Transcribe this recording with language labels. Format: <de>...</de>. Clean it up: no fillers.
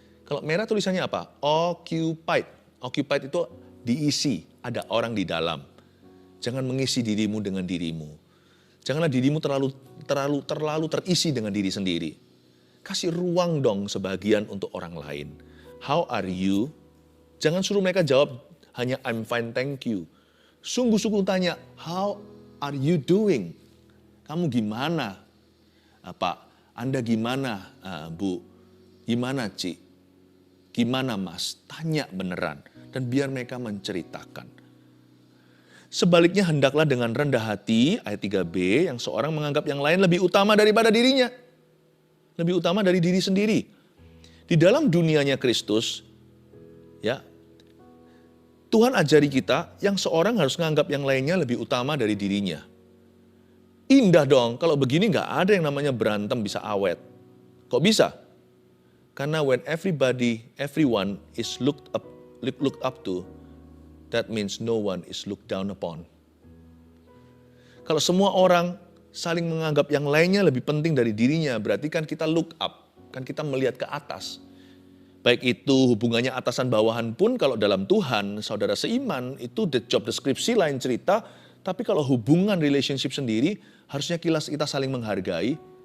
<id>Kalau merah tulisannya apa? Occupied. Occupied itu diisi, ada orang di dalam. Jangan mengisi dirimu dengan dirimu. Janganlah dirimu terlalu terisi dengan diri sendiri. Kasih ruang dong sebagian untuk orang lain.</id> <en>How are you?</en> <id>Jangan suruh mereka jawab hanya</id> <en>I'm fine, thank you.</en> <id>Sungguh-sungguh tanya,</id> <en>how are you doing?</en> <id>Kamu gimana? Pak, Anda gimana, Bu? Gimana, Ci? Gimana, Mas? Tanya beneran. Dan biar mereka menceritakan. Sebaliknya hendaklah dengan rendah hati, ayat 3b, yang seorang menganggap yang lain lebih utama daripada dirinya. Lebih utama dari diri sendiri. Di dalam dunianya Kristus, ya, Tuhan ajari kita yang seorang harus menganggap yang lainnya lebih utama dari dirinya. Indah dong, kalau begini nggak ada yang namanya berantem bisa awet. Kok bisa? Karena</id> <en>when everyone is looked up to, that means no one is looked down upon.</en> <id>Kalau semua orang saling menganggap yang lainnya lebih penting dari dirinya, berarti kan kita look up, kan kita melihat ke atas. Baik itu hubungannya atasan bawahan pun kalau dalam Tuhan, saudara seiman, itu the job description lain cerita. Tapi kalau hubungan relationship sendiri, harusnya kita saling menghargai.</id>